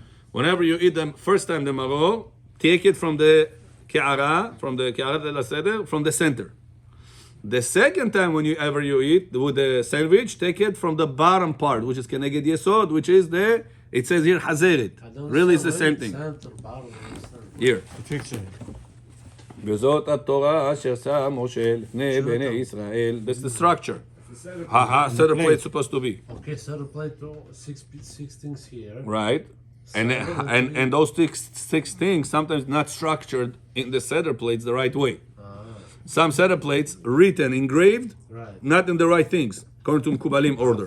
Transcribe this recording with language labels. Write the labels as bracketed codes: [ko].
[en] Whenever you eat them, first time the maror, take it from the ke'ara, from the ke'ara de la seder, from the center. The second time when you eat with the sandwich, take it from the bottom part, which is keneged yesod, which is it says here hazeret. Really, it's the same thing. Here. The picture. [he] וזאת התורה אשר שם משה לפני בני ישראל. [en] That's the structure. How set of plates supposed to be. Okay, set a plate, six things here. Right. And those six things sometimes not structured in the seder plates the right way. Some seder plates written, engraved, Right. not in the right things, according to Mkubalim order.